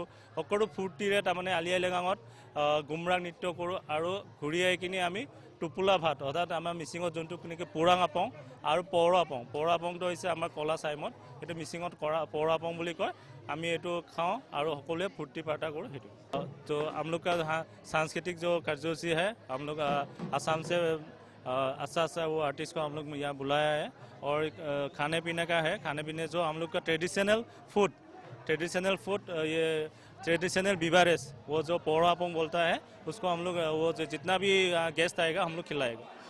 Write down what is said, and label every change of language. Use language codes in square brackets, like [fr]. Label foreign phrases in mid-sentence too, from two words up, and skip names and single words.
[as] সকলো ফূৰ্তিৰে তাৰমানে আলি আই লিগাঙত গুমৰাগ নৃত্য কৰোঁ আৰু ঘূৰি আহি কিনি আমি টোপোলা ভাত অৰ্থাৎ আমাৰ মিচিঙত যোনটো কেনেকৈ পোৰাং আপং আৰু পৌৰা আপং। পৌৰা আপংটো হৈছে আমাৰ কলা চাইমত, সেইটো মিচিঙত কৰা পৌৰা আপং বুলি কয়। আমি এইটো খাওঁ আৰু সকলোৱে ফূৰ্তি ফাৰ্তা কৰোঁ সেইটো। [hi] তো हम लोग का सांस्कृतिक जो कार्यसूची है, हम लोग आसाम से अच्छा वो आर्टिस्ट को हम लोग यहाँ बुलाया है और खाने पीने का है। खाने पीने जो हम लोग का [en] traditional food [hi] ये [en] traditional beverages [hi] वो जो पौड़ा पोंग बोलता है उसको हम लोग वो जितना भी गेस्ट आएगा हम लोग खिलाएगा।